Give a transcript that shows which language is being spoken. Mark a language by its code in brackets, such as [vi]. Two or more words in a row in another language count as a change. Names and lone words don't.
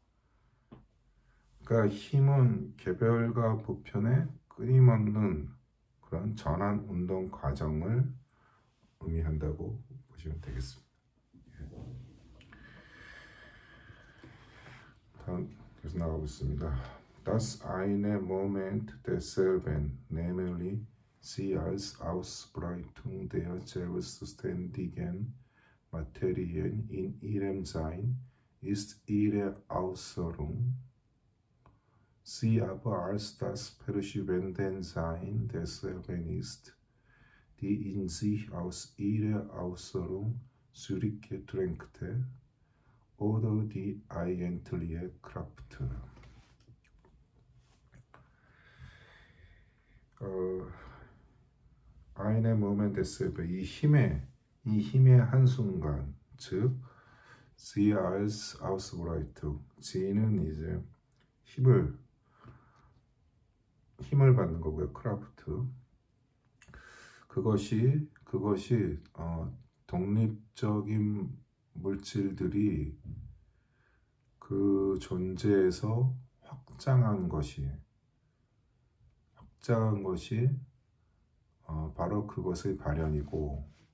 [ko] 그러니까 힘은 개별과 보편의 끊임없는 그런 전환 운동 과정을 의미한다고 보시면 되겠습니다. 다음 계속 나가보겠습니다. [de] Das eine Moment desselben, nämlich sie als Ausbreitung der selbstständigen Materien in ihrem Sein, ist ihre Äußerung Sie aber als das verschwindende Sein desselben ist, die in sich aus ihrer Äußerung zurückgedrängte oder die eigentliche Kraft. eine Moment desselben, [ko] 이 힘의 한순간, 즉 [de] sie als Ausbreitung, [ko] 지는 이제 힘을 받는 거고요. 크라프트. 그것이 독립적인 물질들이 그 존재에서 확장한 것이 바로 그것의 발현이고,